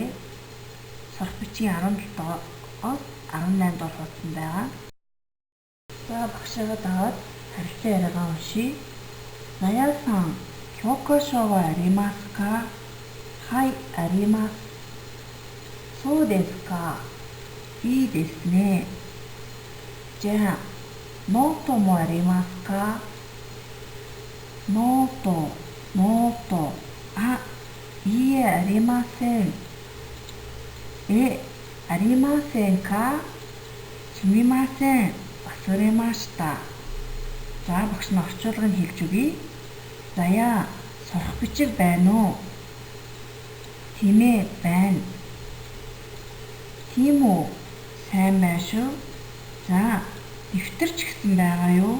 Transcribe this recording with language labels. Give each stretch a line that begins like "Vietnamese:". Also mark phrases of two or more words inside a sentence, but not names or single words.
Mongolian: Сурах бичгийн 17-оос 18 дор хуудсан байгаа. За багшаа дагаад харилцан яриагаа уншийе.
Japanese: ナヤさん、教科書はありますか? はい、あります。そうですか? いいですね. じゃあノートもありますか？ノート。あ、いいえ、ありません。ありませんか？すみません。忘れました。
Mongolian: За багш нь орчуулгыг хэлж өгье. Заяа, сурах бичиг байна уу? Тийм ээ, байна. Тийм үү? Сайн байна шүү. За, дэвтэр ч гэсэн байгаа юу?